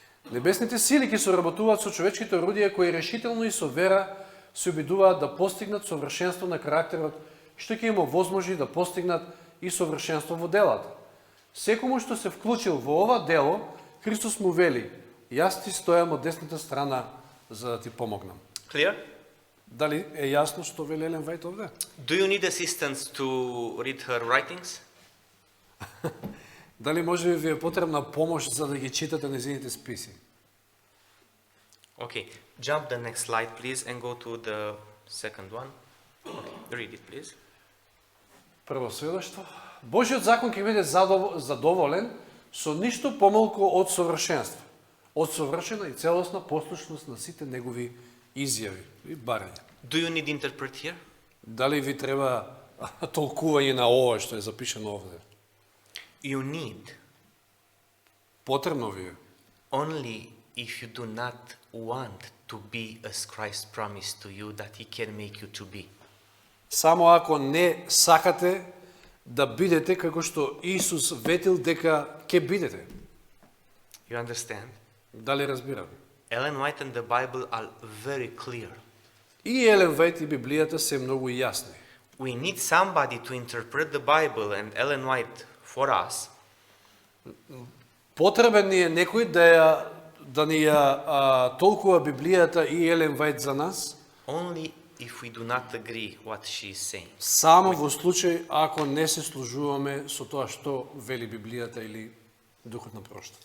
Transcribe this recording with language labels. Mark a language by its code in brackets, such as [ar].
[mk] Небесните сили ќе соработуваат со човечките орудија кои решително и со вера се обидуваат да постигнат совршенство на карактерот, што ќе им овозможи да постигнат и совршенство во делата. Секому што се вклучил во ова дело, Христос му вели: јас ти стојам од десната страна за да ти помогнам. [en] Clear? [mk] Дали е јасно што вели Елен Вајт овде? [en] Do you need assistance to read her writings? [mk] Дали може би ви е потребна помош за да ги читате незините списи? [en] Okay, jump the next slide, please, and go to the second one. Okay, read it, please. [mk] Прво сведоштво. Божиот закон ќе биде задоволен со ништо помалку од совршенство, од совршена и целосна послушност на сите негови изјави и барања. [en] Do you need interpret here? [mk] Дали ви треба толкување на ова што е запишано овде? [en] You need [mk] Потребно ви е. [en] only if you do not want to be as Christ promised to you that He can make you to be. [mk] Само ако не сакате да бидете како што Исус ветил дека ќе бидете. [en] You understand? [mk] Дали разбираме? [en] Ellen White and the Bible are very clear. [mk] И Елен Вајт и Библијата се многу јасни. [en] We need somebody to interpret the Bible, and Ellen White for us [mk] Потребен ни е некој да ни ја толкува Библијата и Елен Вајт за нас, [en] only if we do not agree what she is saying. [mk] само во случај ако не се служуваме со тоа што вели Библијата или Духот на пророштво.